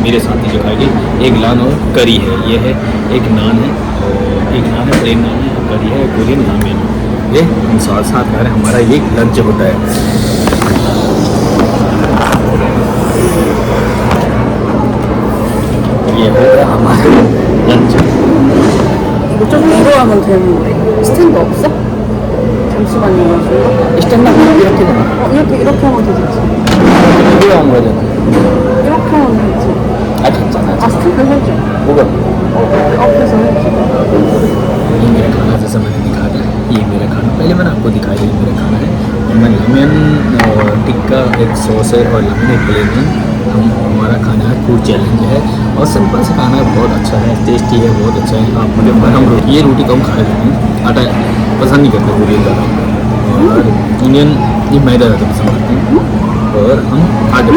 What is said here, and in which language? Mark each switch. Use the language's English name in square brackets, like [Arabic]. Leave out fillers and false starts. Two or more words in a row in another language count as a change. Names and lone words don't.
[Hindi] मेरे साथी जो खाएगी, एक नान और करी है। ये है एक नान है और एक नान है, प्लेन नान है, करी है, कोरियन लामियन। ये हम साथ साथ खा रहे हैं, हमारा ये लंच होता है। ये होगा हमारा लंच। [Korean] 좀 위로 하면 되는데 스탠드 없어? 잠시만요. स्टैंड 이렇게 되나? 이렇게 하면 되겠지. 이거 한 거잖아. 이렇게 하면 되지. 아 괜찮아. 아 스탠드 해줘. 뭐가? 앞에서 해줘. [Hindi] ये मेरा खाना जैसा मैंने दिखाया था, ये मेरा खाना पहले मैंने आपको दिखाया, ये मेरा खाना है। मैं लामियन टिक्का एक सॉस है और लामियन एक प्लेन है। हमारा खाना है, [English] food challenge [Hindi] है और सिंपल से खाना है, बहुत अच्छा है, टेस्टी है, बहुत अच्छा है। आप मुझे हम ये रोटी कम खा रहे हैं, आटा पसंद नहीं करते पूरी ज़्यादा, और इंडियन ये मैदा ज़्यादा पसंद करते हैं। और हम आगे